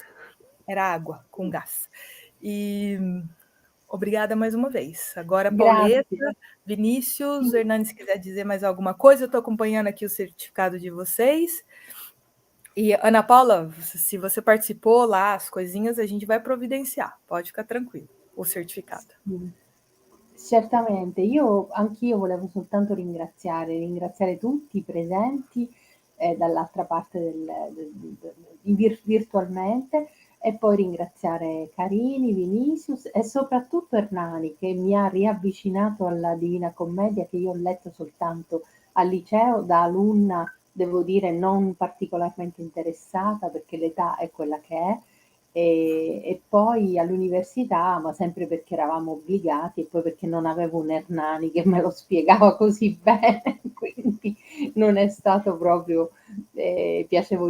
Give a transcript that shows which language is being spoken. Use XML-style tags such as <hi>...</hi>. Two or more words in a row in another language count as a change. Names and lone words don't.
<pt>Era água com gás. E obrigada mais uma vez. Agora, Pauleta, Vinícius, Hernani, se quiser dizer mais alguma coisa, eu estou acompanhando aqui o certificado de vocês. E, Ana Paula, se você participou lá, as coisinhas, a gente vai providenciar. Pode ficar tranquilo, o certificado.</pt> <it>Certamente, anch'io volevo soltanto ringraziare tutti i presenti dall'altra parte virtualmente, e poi ringraziare Carini, Vinicius e soprattutto Hernani, che mi ha riavvicinato alla Divina Commedia, che io ho letto soltanto al liceo da alunna, devo dire non particolarmente interessata perché l'età è quella che è, e poi all'università, ma sempre perché eravamo obbligati e poi perché non avevo un Hernani che me lo spiegava così bene, quindi non è stato proprio piacevole.</it>